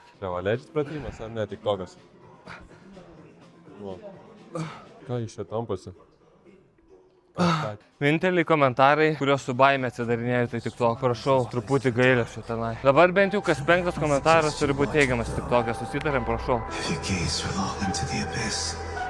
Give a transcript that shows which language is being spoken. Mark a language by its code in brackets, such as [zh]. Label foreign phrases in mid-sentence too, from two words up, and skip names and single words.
[lt] Čia va, ledžiai pratimas ar ne, tik tokas? Ką iš čia tampasi? Vieninteliai komentarai, kuriuos su baime atsidarinėjau, tai TikTok. Prašau, truputį gailesčio tenai. Dabar bent jau kas 5 komentaras turi būti teigiamas TikTok'e. Susitarėm, prašau. [en] If you gaze for long into the abyss,